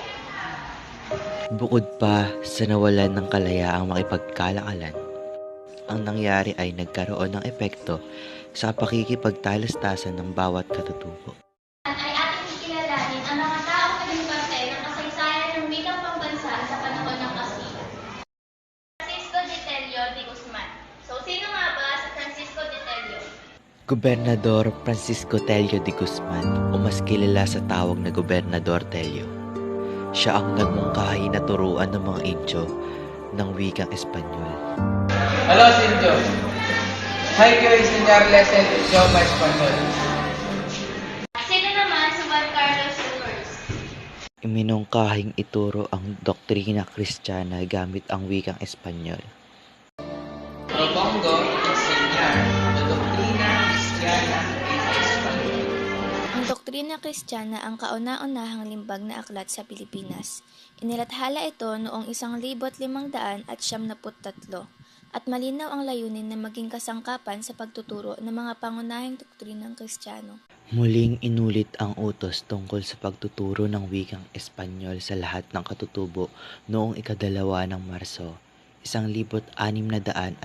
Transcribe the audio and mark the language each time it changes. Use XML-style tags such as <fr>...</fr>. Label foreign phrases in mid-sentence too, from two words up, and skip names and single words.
<tl>Bukod pa sa nawalan ng kalayaang makipagkalakalan, ang nangyari ay nagkaroon ng epekto sa pakikipagtalastasan ng bawat katutubo. Ay ating ikilalanin ang mga taong naging parte ng kasaysayan ng wikang pambansa sa panahon ng Kastila. Francisco de Tello de Guzman. So, sino nga ba si Francisco de Tello? Gobernador Francisco Tello de Guzman o mas kilala sa tawag na Gobernador Tello. Siya ang nagmungkahi na turuan ng mga Indio ng wikang Espanyol. Hello, Sinjo.</tl> <es>Hay que enseñarles el idioma español.</es> <tl>Sino naman si Juan Carlos I? Iminungkahing ituro ang doktrina Kristiyana gamit ang wikang Espanyol.</tl> <es>Propongo enseñar la doctrina cristiana en español.</es> <tl>Ang doktrina Kristiyana ang kauna-unahang limbag na aklat sa Pilipinas. Inilathala ito noong 1573 at malinaw ang layunin na maging kasangkapan sa pagtuturo ng mga pangunahing doktrinang Kristiyano. Muling inulit ang utos tungkol sa pagtuturo ng wikang Espanyol sa lahat ng katutubo noong 2 ng Marso, 1634.</tl>